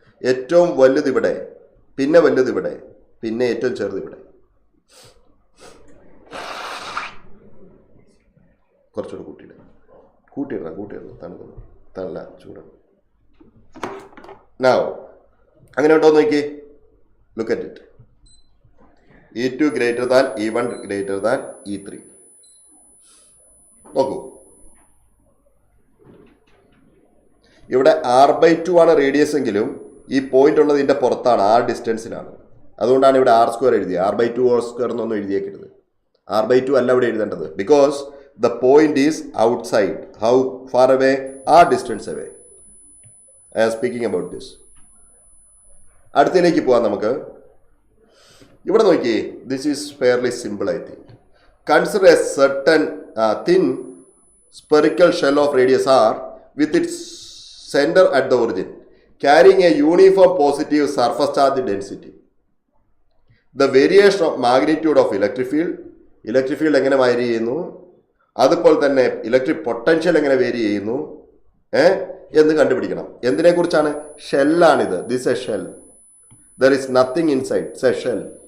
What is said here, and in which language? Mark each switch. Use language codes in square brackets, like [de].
[ml] ഏറ്റവും വലുത് ഇവിടെ, പിന്നെ വലുത് ഇവിടെ, പിന്നെ ഏറ്റവും ചെറുത് ഇവിടെ. കുറച്ചുകൂടെ കൂട്ടിയിടണം തണുക്കുന്നു, തണല ചൂടാണ്. നൗ അങ്ങനെ ഉണ്ടോ നോക്കി. [en] Look at it. E2 greater than E1 greater than E3. [ml] നോക്കൂ, ഇവിടെ R/2 ആണ് റേഡിയസ് എങ്കിലും ഈ പോയിന്റ് ഉള്ളത് ഇതിന്റെ പുറത്താണ്, ആ ഡിസ്റ്റൻസിലാണ്. അതുകൊണ്ടാണ് ഇവിടെ R² എഴുതിയത്. R/2² എന്നൊന്നും എഴുതിയേക്കരുത്. R/2 അല്ല ഇവിടെ എഴുതേണ്ടത്. [en] Because the point is outside. How far away? ആ distance away. I am speaking about this. [ml] അടുത്തതിലേക്ക് പോവാം നമുക്ക്. ഇവിടെ നോക്കിയേ, [en] This is fairly simple I think. Consider a certain thin spherical shell of radius r with its center at the origin carrying a uniform positive surface charge density. The variation of magnitude of electric field [ml] എങ്ങനെ vary ചെയ്യുന്നു, അതുപോലെ തന്നെ electric potential എങ്ങനെ vary ചെയ്യുന്നു എന്ന് കണ്ടുപിടിക്കണം. എന്തിനെ കുറിച്ചാണ്? ഷെല്ലാണിത്. [en] This a shell. There is nothing inside. It's a shell.